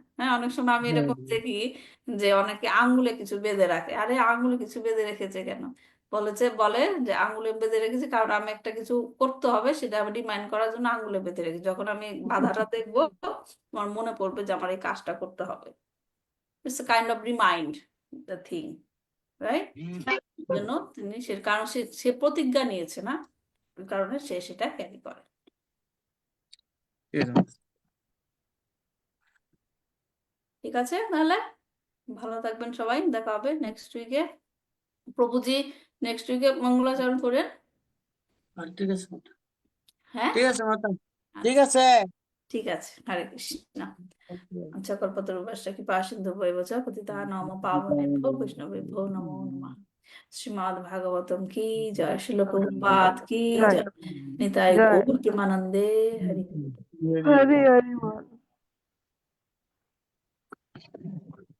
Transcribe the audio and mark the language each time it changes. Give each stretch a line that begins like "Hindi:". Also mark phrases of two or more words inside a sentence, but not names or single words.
Bangla: হ্যাঁ, অনেক সময় আমি হ্যাঁ, এরকম দেখি যে অনেকে আঙ্গুলে কিছু বেঁধে রাখে। আরে আঙ্গুলে কিছু বেঁধে রেখেছে কেন? বলে যে আঙুলে বেঁধে রেখেছি, কারণ আমি একটা কিছু করতে হবে, সেটা আমি রিমাইন্ড করার জন্য আঙুলে বেঁধে রেখেছি। যখন আমি বাধাটা দেখবো, আমার মনে পড়বে যে আমার এই কাজটা করতে হবে।
English: It's kind of remind the thing, right?
Bangla: জন্য তিনি কারণ সে প্রতিজ্ঞা নিয়েছে না, ওই কারণে সে সেটা ক্যারি করে। ঠিক আছে মাতাজি। ঠিক আছে, তাহলে ভালো থাকবেন সবাই, দেখা হবে
English: next week-e.
Bangla: প্রভুজি
English: next week-e
Bangla: মঙ্গলাচরণ করেন। ঠিক আছে মাতা। হ্যাঁ, ঠিক আছে মাতা। ঠিক আচ্ছা, আছে। ঠিক আছে। হরে কৃষ্ণ। আচ্ছা,
Sanskrit: कल्पतरुभ्यश्च कृपा सिन्धुभ्यैव च पतितानां पावनेभ्यो वैष्णवेभ्यो नमो नमः।
Bangla: শ্রীমদ্ ভাগবতম কি জয়, শিল প্রভুপাদ কি জয় জয়, নিতাই জয় গৌর প্রেমানন্দে হরি। হরি হরি বল।